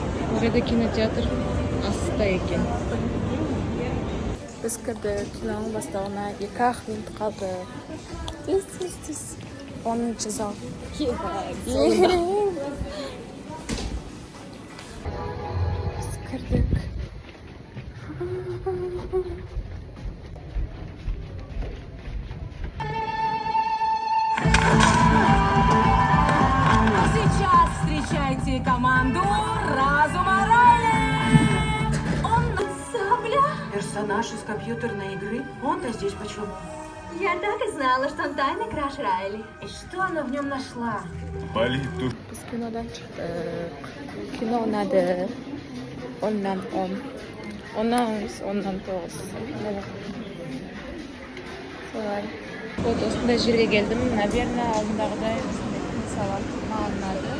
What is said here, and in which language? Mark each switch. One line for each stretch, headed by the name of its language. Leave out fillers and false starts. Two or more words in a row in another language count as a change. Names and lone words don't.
Kazakh: Орада кинотеатр астта екен. Біз кірдік, киноның бастауына 2-ақ минут қалды. Тез. 10-шы зал. Біз кірдік.
Russian: Сейчас встречайте команду Разума Райли! Персонаж из компьютерной игры? Он-то здесь почему? Я так и знала, что он тайный краш Райли. И что она в нем нашла?
Kazakh: Біз кинодан шықтық. Кино ұнады. 10-нан 10. 10-нан 9. Солай. Вот осындай жерге келдім. Наверное, алдындағыдай салат маған ұнады.